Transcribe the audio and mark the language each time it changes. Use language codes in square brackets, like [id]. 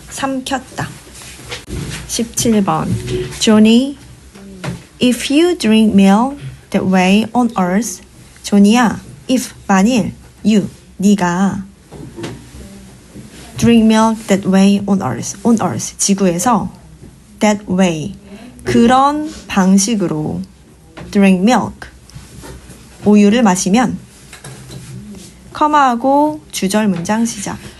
[ko] 삼켰다. [en] 17번 Johnny, if you drink milk that way on earth. [ko] 조니야, if, 만일, you, 네가 [en] drink milk that way on earth, [ko] 지구에서 that way, 그런 방식으로 drink milk, 우유를 마시면 커마하고 주절 문장 시작.